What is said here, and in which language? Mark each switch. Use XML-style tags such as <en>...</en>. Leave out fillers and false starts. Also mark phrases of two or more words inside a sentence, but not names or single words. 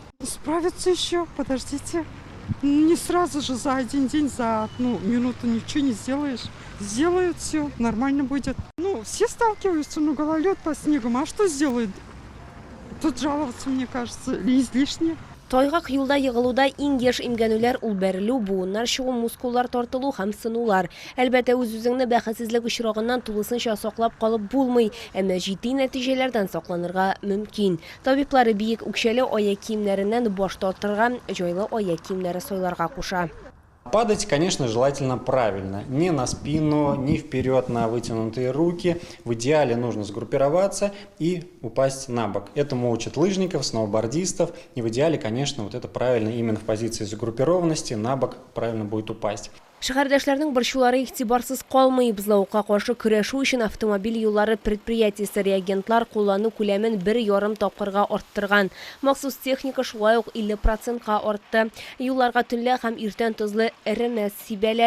<ru>Справиться еще, подождите. Не сразу же за один день, за минуту ничего не сделаешь. Сделают все, нормально будет. Все сталкиваются, гололед по снегу. А что сделают? Тут жаловаться, мне кажется, излишне.</ru> <tt>Тайгак юлда егылуда иң еш имгәнүләр ул бәрелү, буыннар чыгу, мускуллар тартылу һәм сынулар. Әлбәттә, үз-үзеңне бәхетсезлек очрагыннан тулысынча саклап калып булмый, әмма җитди нәтиҗәләрдән сакланырга мөмкин. Табиблары биек үкчәле аяк киемнәреннән баш тартырга, җайлы аяк киемнәре сайларга куша.</tt> <ru>Падать, конечно, желательно правильно. Не на спину, не вперед на вытянутые руки. В идеале нужно сгруппироваться и упасть на бок. Этому учат лыжников, сноубордистов. И в идеале, конечно, вот это правильно именно в позиции сгруппированности на бок правильно будет упасть.</ru> <tt>Шәһәрдәшләрнең борчулары игътибарсыз калмый. Бозлавыкка каршы көрәшү өчен автомобиль юллары предприятиесе реагентлар куллану күләмен 1,5 тапкырга арттырган. Махсус техника шулай ук 50%-ка артты. Юлларга төнлә һәм иртән тозлы эремәс сибәләр.</tt>